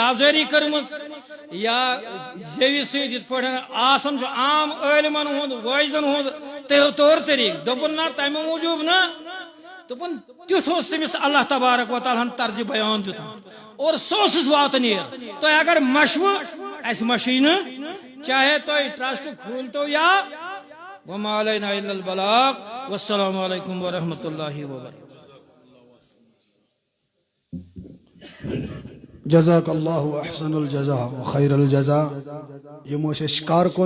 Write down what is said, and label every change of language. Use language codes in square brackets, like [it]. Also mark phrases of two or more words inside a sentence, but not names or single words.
[ks] آزٲری کٔرمٕژ یا زیوِ سۭتۍ یِتھ پٲٹھۍ آسان چھُ عام عٲلمن ہُنٛد وٲعظن ہُنٛد طور طریقہٕ دوٚپُن نہ تمہِ موٗجوٗب نہ دوٚپُن تیُتھ اوس تٔمِس [ar] اللہ تبارک و تعالیٰ [ks] ہن طرزِ بیان دیُتمُت اور سُہ اوسُس واتان یہِ تۄہہِ اگر مشوٕ اسہِ مشی نہٕ چاہے تۄہہِ ٹرسٹ کھوٗلتو یا [ar] وما علینا الا البلاغ والسلام علیکم ورحمۃ اللہ وبرکاتہ جزاک اللہ احسن الجزا و خیر الجزا. [ks] یہ موش کار کن